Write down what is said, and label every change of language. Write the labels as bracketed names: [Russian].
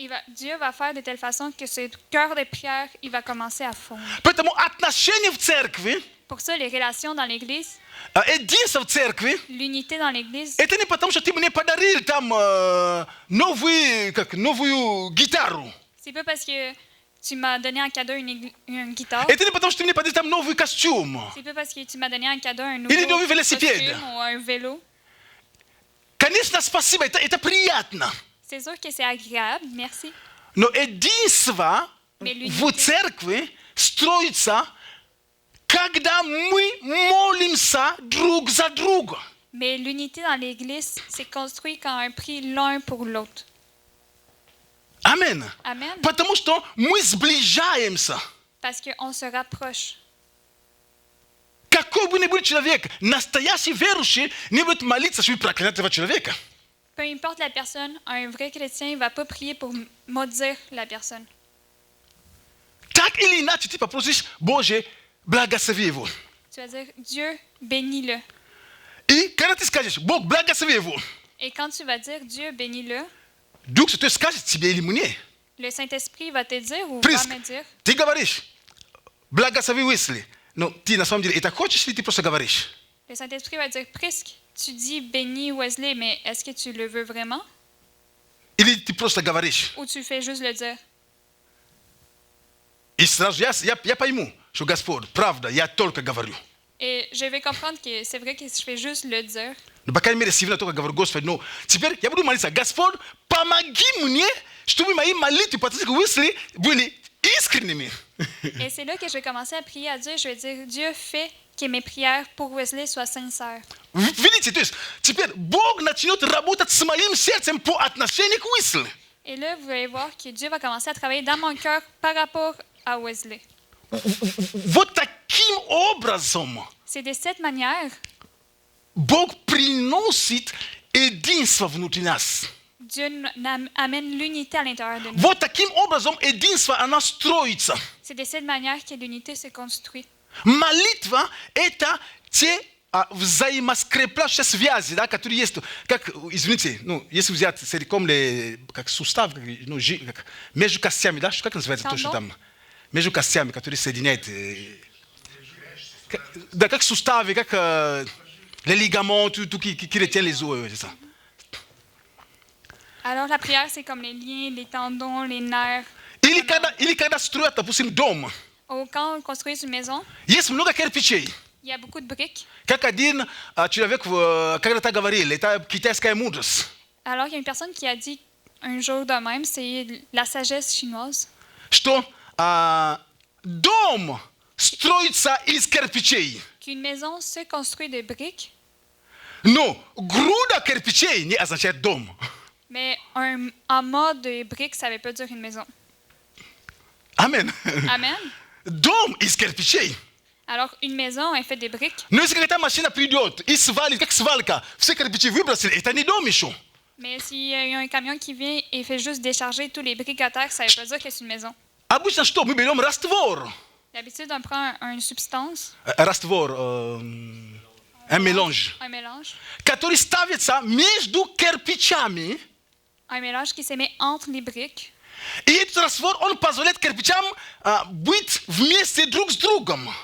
[French] Dieu va faire de telle façon que ce cœur de prière, il va commencer à fondre. [Russian] Поэтому отношения в церкви, [French] Pour ça, les relations dans l'Église, [Russian] единство в церкви, [French] l'unité dans l'Église, [Russian] это не потому, что ты мне подарил там новую гитару. [French] c'est pas parce que tu m'as donné en cadeau une guitare. [Russian] Это не потому, что ты мне подарил там новый костюм. [French] C'est pas parce que tu m'as donné en cadeau un [Russian] Или [French] nouveau [Russian] новый велосипед. [French] costume ou un vélo. [Russian] Конечно, спасибо, это приятно. [French] C'est sûr que c'est agréable, merci. [Russian] Но единство в церкви строится, когда мы молимся друг за друга. [French] Mais l'unité dans l'Église, c'est construit quand on prie l'un pour l'autre. [Russian] Amen. [French] Amen. [Russian] Потому что мы сближаемся. [French] Parce qu'on se rapproche. [Russian] Какой бы ни был человек, настоящий верующий не будет молиться, чтобы проклинать этого человека. [French] Peu importe la personne, un vrai chrétien ne va pas prier pour maudire la personne. [Russian] Так или иначе ты попросишь, Боже, благослови его. [French] Tu vas dire, Dieu, bénis-le. [Russian] И когда ты скажешь, Бог, благослови его, [French] Et quand tu vas dire, Dieu, bénis-le, [Russian] Дух Святой скажет тебе или мне. [French] le Saint-Esprit va te dire ou [Russian] Приск, [French] va me dire, [Russian] ты говоришь, благослови Уэсли. Но ты на самом деле это хочешь или ты просто говоришь? [French] le Saint-Esprit va dire, Prisque, tu dis bénis Wesley, mais est-ce que tu le veux vraiment? [Russian] Или ты просто говоришь? [French] Ou tu fais juste le dire? [Russian] И сразу я пойму, что Господь, правда, я только говорю. [French] Et je vais comprendre que c'est vrai que je fais juste le dire. [Russian] Но, по крайней мере, сегодня только говорю, Господи, ну, теперь я буду молиться, Господь, помоги мне, чтобы мои молитвы по Уэсли были искренними. [French] Et c'est là que je vais commencer à prier à Dieu. Je vais dire, Dieu, fais que mes prières pour Wesley soient sincères. [Russian] Видите, то есть теперь Бог начнет работать с моим сердцем по отношению к Уэсли. [French] Et là, vous allez voir que Dieu va commencer à travailler dans mon cœur par rapport à Wesley. [Russian] Вот таким образом [French] C'est de cette manière [Russian] Бог приносит единство внутри нас. [French] Dieu amène l'unité à l'intérieur de nous. [Russian] Вот таким образом единство, оно строится. [French] C'est de cette manière que l'unité se construit. [Russian] Молитва – это те взаимоскрепляющие связи, да, которые есть, как, извините, ну, если взять, [French] c'est comme les, [Russian] как сустав, ну, как, между костями, да, как называется то, что там, между костями, которые соединяют, да, как суставы, как [French] les ligaments, tout qui retient les os, c'est ça. Alors, la prière, c'est comme les liens, les tendons, les nerfs. [Russian] Или когда строят, допустим, дом, [French] Quand on construit une maison, [Russian] есть много кирпичей. [French] il y a beaucoup de briques. [Russian] Как один человек когда-то говорил, это китайская мудрость. [French] Alors, il y a une personne qui a dit un jour de même, c'est la sagesse chinoise, [Russian] Что дом строится из кирпичей. [French] qu'une maison se construit de briques, [Russian] Но груда кирпичей не означает дом. [French] mais un amas de briques, ça ne veut pas dire une maison. [Russian] Амен. [French] Amen. [Russian] Дом из кирпичей. [French] Alors, une maison est faite de briques, [Russian] Но если какая-то машина придет и свалит, как свалка, все кирпичи выбросили, это не дом еще. [French] Mais s'il y a un camion qui vient et fait juste décharger tous les briques à terre, ça veut pas dire que c'est une maison. [Russian] Обычно что? Мы берем раствор. [French] D'habitude, on prend une substance, [Russian] Раствор, [French] un mélange, un mélange. [Russian] который ставится между кирпичами. [French] Un mélange qui se met entre les briques. [Russian] И этот раствор, он позволяет кирпичам быть вместе друг с другом.